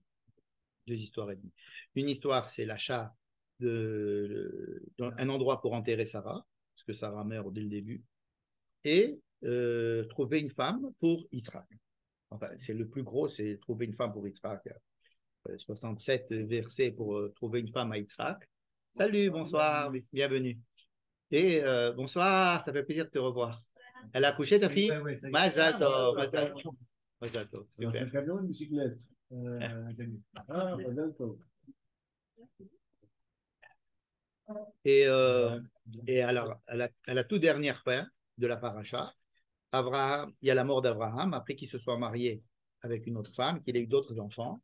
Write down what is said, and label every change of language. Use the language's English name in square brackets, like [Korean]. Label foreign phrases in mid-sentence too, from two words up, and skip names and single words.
[French] Deux histoires et demie. Une histoire, c'est l'achat d'un endroit pour enterrer Sarah, parce que Sarah meurt dès le début, et trouver une femme pour Yitzhak. Enfin, c'est le plus gros, c'est trouver une femme pour Yitzhak. 67 versets pour trouver une femme à Yitzhak. Salut, bonsoir, bienvenue. Et bonsoir, ça fait plaisir de te revoir. Elle a accouché, ta fille? [Hebrew] מזל טוב, מזל טוב. מזל טוב, [French] C'est un super. camion ou une bicyclette? Un camion. Ah, d'accord. Et, et alors, à la toute dernière fin de la paracha, Abraham, il y a la mort d'Abraham, après qu'il se soit marié avec une autre femme, qu'il ait eu d'autres enfants.